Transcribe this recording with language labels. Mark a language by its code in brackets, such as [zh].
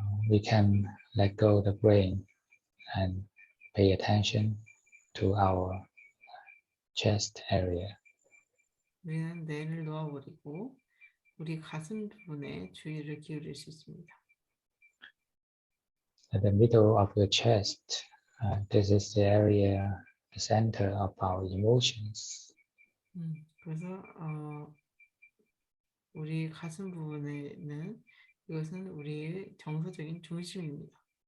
[en] We can let go the brain and pay attention to our chest area. [ko] 우리는 뇌를 놓아버리고 우리 가슴 부분에 주의를 기울일 수 있습니다. [en] At the middle of your chest, this is the area, the center of our emotions. [ko] 그래서 우리 가슴 부분에는 이것은 우리의 정서적인 중심입니다.